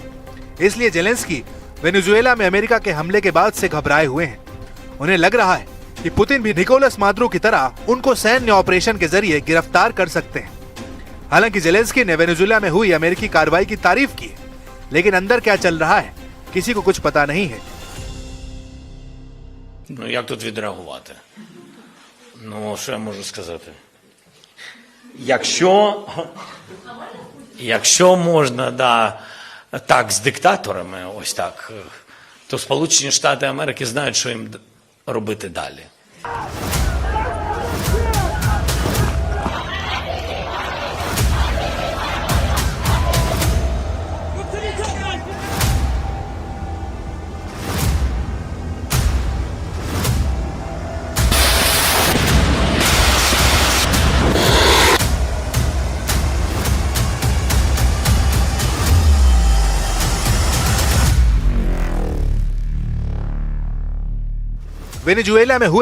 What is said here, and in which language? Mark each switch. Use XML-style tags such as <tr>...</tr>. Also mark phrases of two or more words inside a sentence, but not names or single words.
<hi>इसलिए जेलेंस्की वेनेजुएला में अमेरिका के हमले के बाद से घबराए हुए हैं। उन्हें लग रहा है कि पुतिन भी निकोलस मादुरो की तरह उनको सैन्य ऑपरेशन के जरिए गिरफ्तार कर सकते हैं। हालांकि जेलेंस्की ने वेनेजुएला में हुई अमेरिकी कार्रवाई की तारीफ की है, लेकिन अंदर क्या चल रहा है किसी को कुछ पता नहीं है।</hi> <uk>Як тут відреагувати? Що я можу сказати? Якщо можна, так, з диктаторами, ось так, то Сполучені Штати Америки знають, що їм робити далі.</uk> <hi>वेनेजुएला में हुए</hi>